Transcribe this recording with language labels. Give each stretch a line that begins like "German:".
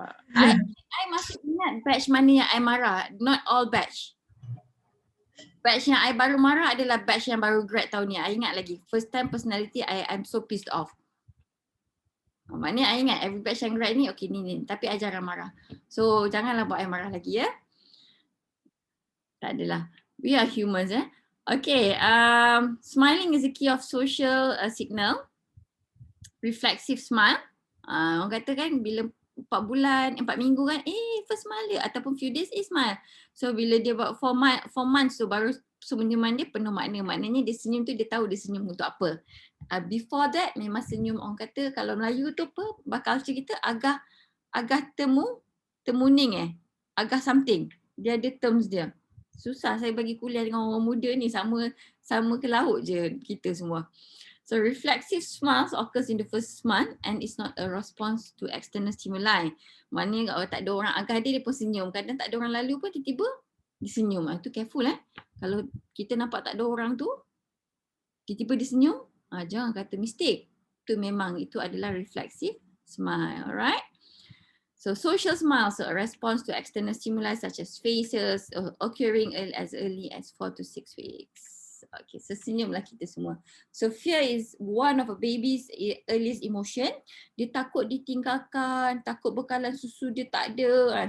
Malay: I masih ingat batch mana yang I marah.
English: Not all batch.
Malay: Batch yang I baru marah adalah batch yang baru grad tahun ni. I ingat lagi.
English: First time personality, I'm so pissed off.
Malay: Maknanya I ingat every batch yang grad ni, okay ni. Tapi I jarang marah. So janganlah buat I marah lagi ya. Tak adalah.
English: We are humans Okay. Smiling is a key of social signal. Reflexive smile.
Malay: Orang kata kan bila 4 bulan, 4 minggu kan, first smile dia ataupun few days smile. So bila dia buat 4 months tu baru senyuman dia penuh makna. Maknanya dia senyum tu dia tahu dia senyum untuk apa.
English: Before that
Malay: memang senyum orang kata kalau Melayu tu apa, culture kita agak temuning agak something. Dia ada terms dia. Susah saya bagi kuliah dengan orang muda ni, sama ke laut je kita semua.
English: So reflexive smiles occurs in the first month and it's not a response to external stimuli.
Malay: Maknanya kalau tak ada orang agak dia pun senyum. Kadang tak ada orang lalu pun tiba-tiba dia senyum. Itu careful Kalau kita nampak tak ada orang tu, tiba-tiba dia senyum, jangan kata mistake. Itu adalah
English: reflexive smile, alright? So social smiles are a response to external stimuli such as faces occurring as early as 4 to 6 weeks. Okay, so
Malay: senyumlah kita semua.
English: So fear is one of a baby's earliest emotion.
Malay: Dia takut ditinggalkan, takut bekalan susu dia tak ada.